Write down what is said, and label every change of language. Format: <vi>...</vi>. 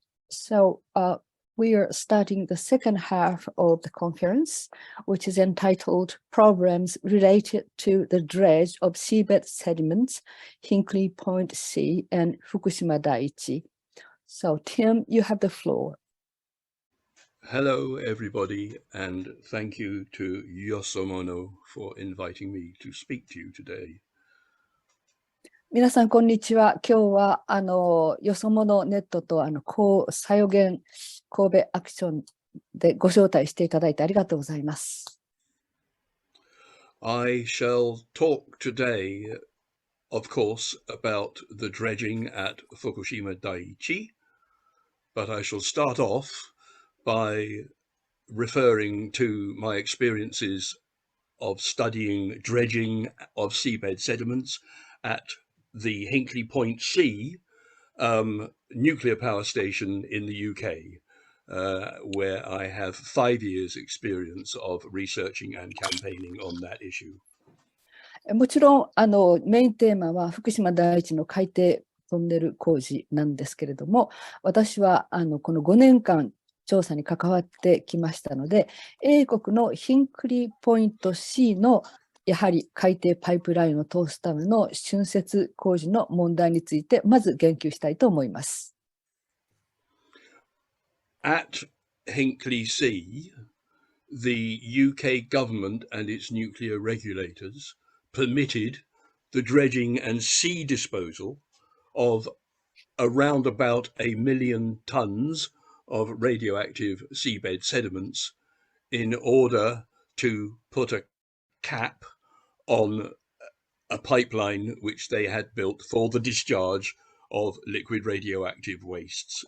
<en>So, we are starting the second half of the conference, which is entitled Problems Related to the Dredge of Seabed Sediments, Hinkley Point C and Fukushima Daiichi. So, Tim, you have the floor. Hello, everybody, and thank you to Yosomono for inviting me to speak to you today.</en> <ja>皆さん、こんにちは。今日は、よそものネットと、サヨゲン神戸アクションでご招待していただいてありがとうございます。</ja> <en>I shall talk today, of course, about the dredging at Fukushima Daiichi, but I shall start off by referring to my experiences of studying dredging of seabed sediments at the Hinkley Point C nuclear power station in the UK, where I have 5 years experience of researching and campaigning on that issue.</en> <ja>もちろんメインテーマは福島第一の海底トンネル工事なんですけれども、私はこの5年間調査に関わってきましたので、英国のヒンクリーポイント C のやはり海底パイプラインを通すための浚渫工事の問題についてまず言及したいと思います。</ja> <en>At Hinkley C, the UK government and its nuclear regulators permitted the dredging and sea disposal of around about 1 million tons of radioactive seabed sediments in order to put a cap on a pipeline which they had built for the discharge of liquid radioactive wastes.</en>